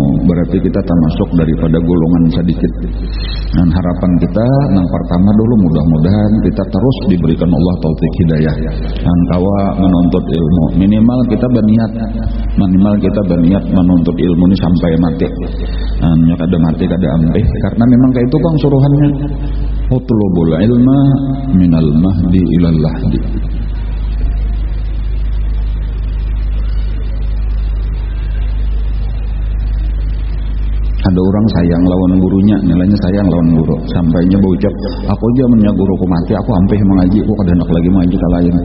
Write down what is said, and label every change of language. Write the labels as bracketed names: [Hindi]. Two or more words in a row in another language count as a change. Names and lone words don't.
[Banjar] Berarti kita termasuk daripada golongan sedikit. Dan harapan kita nang pertama dulu, mudah-mudahan kita terus diberikan Allah taufik hidayah dan kawa menuntut ilmu. Minimal kita berniat menuntut ilmu ini sampai mati. Nah, kada mati kada ampih, karena memang kayak itu bang suruhannya. [Arabic] اطلبوا العلم من المهد إلى اللحد. [Banjar] Ada orang sayang lawan gurunya, nilainya sayang lawan guru, sampainya berucap, aku aja mennya guruku mati, aku ampih mengaji, aku kada enak lagi mengaji ke lain.